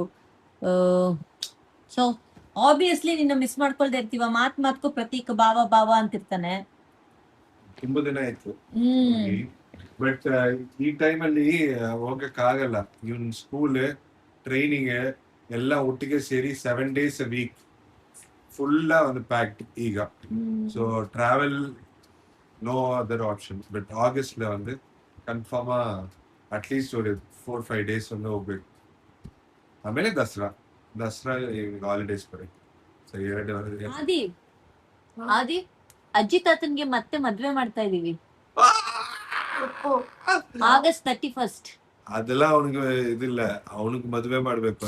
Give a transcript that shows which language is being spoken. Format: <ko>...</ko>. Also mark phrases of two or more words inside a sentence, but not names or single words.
<en>so obviously</en> <kn>ನಿನ್ನ ಮಿಸ್ ಮಾಡ್ಕೊಳ್ದೆ ಇರ್ತೀವ. ಮಾತ್ಗೂ ಪ್ರತೀಕ್ ಬಾವ ಅಂತಿರ್ತಾನೆ. ತುಂಬಾ ದಿನ ಆಯ್ತು. ಬಟ್ ಈ ಟೈಮಲ್ಲಿ ಹೋಗಕ್ ಆಗಲ್ಲ. ಇವನ್</kn> <en>school, training</en> <kn>ಎಲ್ಲ ಒಟ್ಟಿಗೆ ಸೇರಿ</kn> <en>7 days a week</en> <kn>ಫುಲ್ ಒಂದು ಪ್ಯಾಕ್ಡ್ ಈಗ.</kn> <en>so travel no other option.</en> <kn>ಬಟ್ ಆಗಸ್ಟ್ல வந்து</kn> <en>confirm at least</en> <kn>ஒரு 4-5 days வந்து ಹೋಗ್ಬೇಕು. ಆಮೇಲೆ ದಸರಾ ಹಾಲಿಡೇಸ್ ಬರುತ್ತೆ. ಸೊ 2 ಆದಿ ಅಜ್ಜಿ ತಾತನ್ಗೆ ಮತ್ತೆ ಮದ್ವೆ ಮಾಡ್ತಾ ಇದೀವಿ August 31st. ಅದೆಲ್ಲ ಅವನಿಗೆ ಇದಿಲ್ಲ, ಅವನಿಗೆ ಮದ್ವೆ ಮಾಡ್ಬೇಕು.</kn>